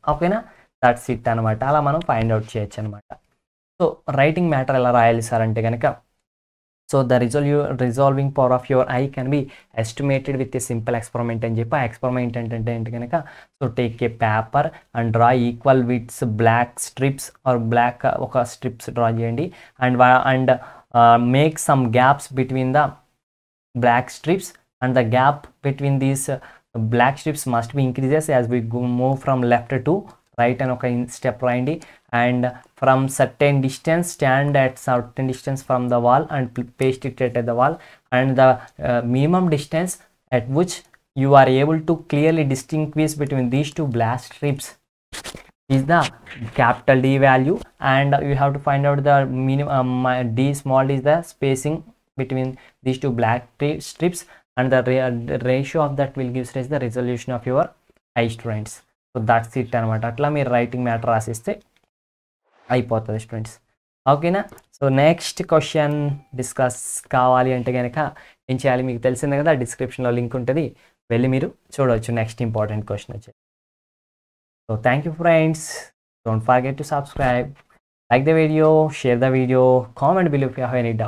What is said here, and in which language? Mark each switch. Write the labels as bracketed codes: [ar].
[te] ఓకేనా, that's it అనమాట. అలా మనం ఫైండ్ అవుట్ చేయొచ్చు అనమాట. సో రైటింగ్ మ్యాటర్ ఎలా రాయాలి సార్ అంటే కనుక, [en] so the resolving power of your eye can be estimated with a simple experiment [te] అని చెప్పి. ఆ ఎక్స్పెరిమెంట్ ఏంటంటే కనుక, [en] so take a paper and draw equal widths black strips or [te] black ఒక స్ట్రిప్స్ డ్రా చేయండి. [en] and make some gaps between the black strips and the gap between these black strips must be increases as we move from left to right [te] అని ఒక step రాయండి. [en] And from certain distance stand at certain distance from the wall and paste it at the wall, and the minimum distance at which you are able to clearly distinguish between these two black strips is the capital D value, and you have to find out the minimum D small d is the spacing between these two black strips, and the ratio of that will give us the resolution of your eye students. So that's it అనమాట. [te] అట్లా మీరు writing matter రాసిస్తే అయిపోతుంది students. ఓకేనా. So next question discuss కావాలి అంటే కనుక ఏం చేయాలి, మీకు తెలిసిందే కదా, డిస్క్రిప్షన్లో లింక్ ఉంటుంది, వెళ్ళి మీరు చూడవచ్చు నెక్స్ట్ ఇంపార్టెంట్ క్వశ్చన్ వచ్చి. [en] So thank you friends, don't forget to subscribe, like the video, share the video, comment below if you have any doubts.